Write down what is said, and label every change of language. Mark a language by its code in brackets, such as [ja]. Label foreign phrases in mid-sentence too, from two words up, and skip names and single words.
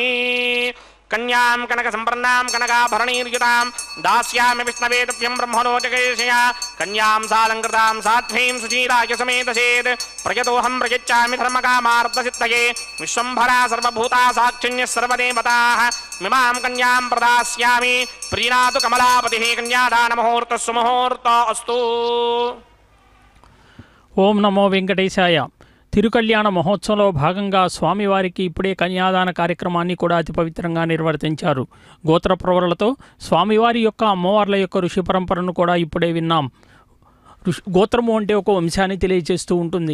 [sa] कन्यां कनकसम्पन्नां कनकाभरणीर्युतां दास्यामि विष्णवे तुभ्यं ब्रह्मणोजकेशया कन्यां सालङ्कृतां साध्वीं सुचीराय समेतसेत् प्रयतोऽहं प्रयच्छामि धर्मकामार्थसिद्धये विश्वम्भरा सर्वभूता साक्षिण्यः सर्वदेवताः मिमां कन्यां प्रदास्यामि प्रीणातु कमलापतिः कन्यादानमुहूर्तः सुमुहूर्तो अस्तु। ఓం నమో వెంకటేశాయ. [te] తిరుకళ్యాణ మహోత్సవంలో భాగంగా స్వామివారికి ఇప్పుడే కన్యాదాన కార్యక్రమాన్ని కూడా అతి పవిత్రంగా నిర్వర్తించారు. గోత్ర ప్రవరులతో స్వామివారి యొక్క అమ్మవార్ల యొక్క ఋషి పరంపరను కూడా ఇప్పుడే విన్నాం. గోత్రము అంటే ఒక వంశాన్ని తెలియజేస్తూ ఉంటుంది.